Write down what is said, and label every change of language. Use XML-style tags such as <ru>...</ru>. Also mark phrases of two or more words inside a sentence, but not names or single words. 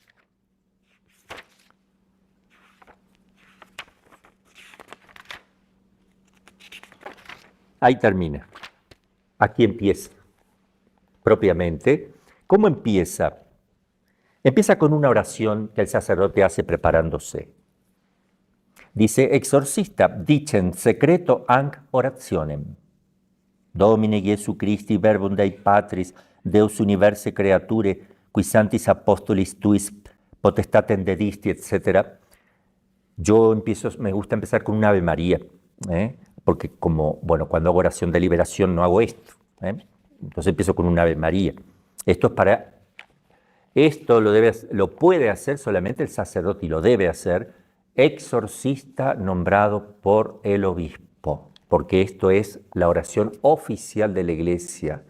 <es>Ahí termina. Aquí empieza, propiamente. ¿Cómo empieza? Empieza con una oración que el sacerdote hace preparándose. Dice, exorcista, dicen</es> <la>secreto hanc orationem. Domine Jesu Christi, verbum Dei Patris, Deus universe creature, qui santis apostolis tuis potestatem dedisti, etc.</la> <es>Yo me gusta empezar con un Ave María, porque como, bueno, cuando hago oración de liberación no hago esto. Entonces empiezo con un Ave María. Esto lo puede hacer solamente el sacerdote y lo debe hacer exorcista nombrado por el obispo, porque esto es la oración oficial de la Iglesia.</es>